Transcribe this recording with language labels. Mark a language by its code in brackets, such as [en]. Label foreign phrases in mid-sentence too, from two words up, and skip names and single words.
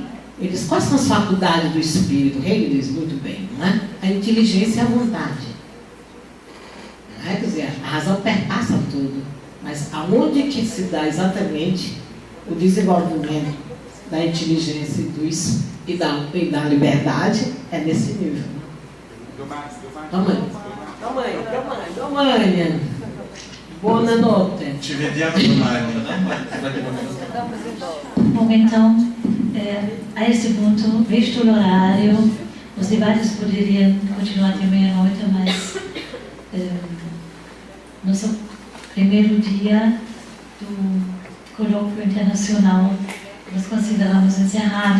[pt] Ele diz, quais são as faculdades do espírito? Hegel diz muito bem, não é? A inteligência e a vontade. Quer dizer, a razão perpassa tudo, mas aonde que se dá exatamente o desenvolvimento da inteligência e da liberdade é nesse nível. [it] Domani. Buonanotte. Ci vediamo domani. [pt] Bom, então, a esse ponto, visto o horário, os debates poderiam continuar até meia-noite, mas nosso primeiro dia do colóquio internacional nós consideramos encerrado.